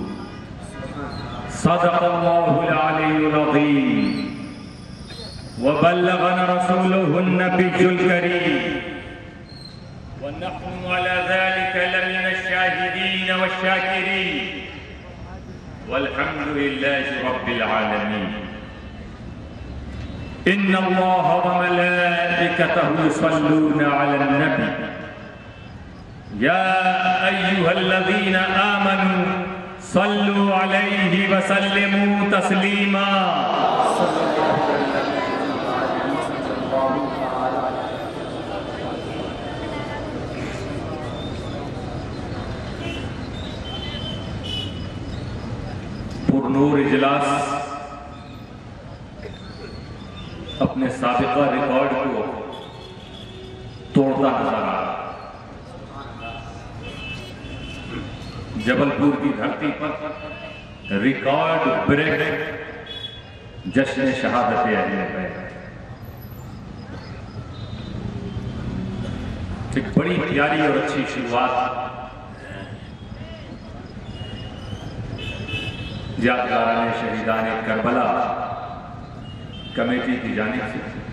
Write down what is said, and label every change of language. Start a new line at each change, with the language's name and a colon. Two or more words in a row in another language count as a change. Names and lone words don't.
Arabic: صدق الله العلي العظيم وبلغنا رسوله النبي الكريم ونحن على ذلك لمن الشاهدين والشاكرين والحمد لله رب العالمين إن الله وملائكته يصلون على النبي يا أيها الذين آمنوا صلوا عليه وسلموا تسليما
Urdu: پرنور اجلاس اپنے سابقہ ریکارڈ کو توڑتا نظر آ رہا. جبلپور کی دھرتی پر
English: record break
Urdu: جشن شہادت اہل بیت، ایک بڑی پیاری اور اچھی شروعات یادگاران شہیدان کربلا کمیٹی کی جانب سے